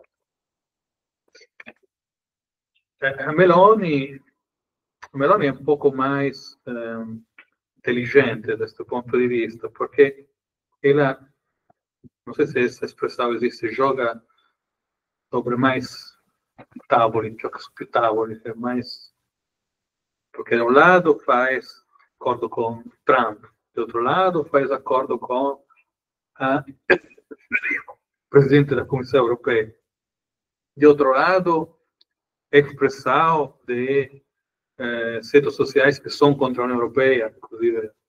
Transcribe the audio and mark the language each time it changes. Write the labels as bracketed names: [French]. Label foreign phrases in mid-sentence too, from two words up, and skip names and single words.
[Portuguese] A Meloni é um pouco mais inteligente deste ponto de vista, porque ela, não sei se essa expressão existe, joga sobre mais tavoli, [Italian] gioca su più tavoli, [Portuguese] é mais... Porque de um lado faz acordo com Trump, de outro lado faz acordo com a presidente da Comissão Europeia. De outro lado, expressão de centros sociais que são contra a União Europeia, inclusive.